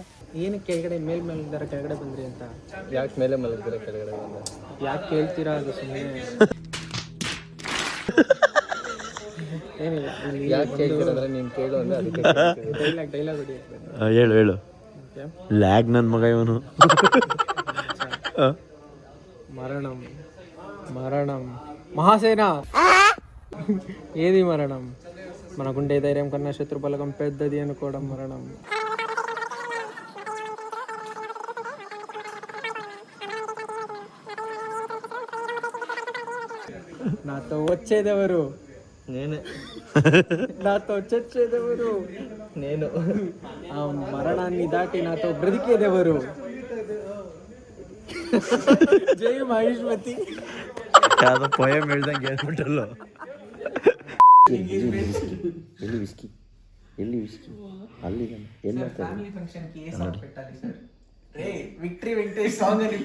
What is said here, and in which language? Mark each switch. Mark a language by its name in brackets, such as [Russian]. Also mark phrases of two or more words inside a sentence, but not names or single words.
[Kannada] ಏನಕ್ಕೆ ಕೆಳಗಡೆ ಮೇಲ್ಮೇಲಿಂದ ಕೆಳಗಡೆ ಬಂದ್ರಿ ಅಂತ ಯಾಕೆ ಮೇಲೆ ಮಲಗಿದ್ರೆ ಕೆಳಗಡೆ ಬಂದ? ಯಾಕೆ ಕೇಳ್ತೀರಾ? ಅದು ಸುಮ್ಮನೆ ಏನಿಲ್ಲ. ಯಾಕೆ ಕೇಳ್ತೀರ ಅಂದರೆ ನೀನು ಕೇಳು ಅಂದರೆ ಅದಕ್ಕೆ ಡೈಲಾಗ್ ಹೊಡಿ. ಹೇಳು ಹೇಳು. ಲ್ಯಾಗ್ ನನ್ನ ಮಗ ಇವನು. [Telugu] మరణం మరణం మహాసేన ఏది మరణం? మనకుండే ధైర్యం కన్నా శత్రు బలగం పెద్దది అనుకోవడం మరణం. నాతో వచ్చేదెవరు? నేనే. నాతో చచ్చేదెవరు? నేను. ఆ మరణాన్ని దాటి నాతో బ్రతికేదెవరు? [Kannada] ಜೈ ಮಹೇಶ್ವತಿ. ಯಾವುದೋ ಪೋಯಮ್ ಹೇಳ್ದಂಗೆ ಹೇಳ್ಬಿಟ್ಟಲ್ಲ. ಎಲ್ಲಿ ವಿಸ್ಕಿ ಅಲ್ಲಿ ಎಲ್ಲಿ ವಿಕ್ಟ್ರಿ ವೆಂಕಟೇಶ್ ಸಾಂಗ್